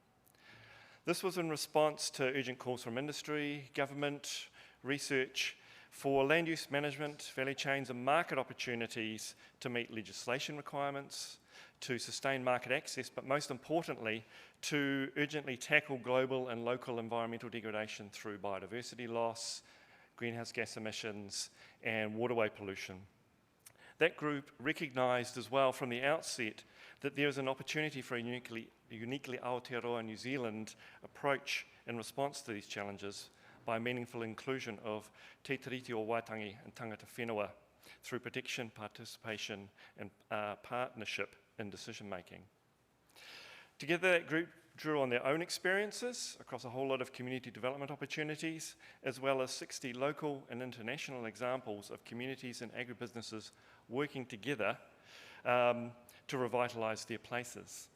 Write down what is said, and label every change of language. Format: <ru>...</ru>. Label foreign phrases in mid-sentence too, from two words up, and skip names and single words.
<en>This was in response to urgent calls from industry, government, research, for land use management, value chains and market opportunities to meet legislation requirements, to sustain market access, but most importantly, to urgently tackle global and local environmental degradation through biodiversity loss, greenhouse gas emissions, and waterway pollution. That group recognised as well from the outset that there is an opportunity for a uniquely Aotearoa New Zealand approach in response to these challenges by meaningful inclusion of te tiriti o Waitangi and</en> <mi>tangata whenua</mi> <en>through protection, participation, and partnership in decision making. Together, that group drew on their own experiences across a whole lot of community development opportunities, as well as 60 local and international examples of communities and agribusinesses working together to revitalise their places.</en>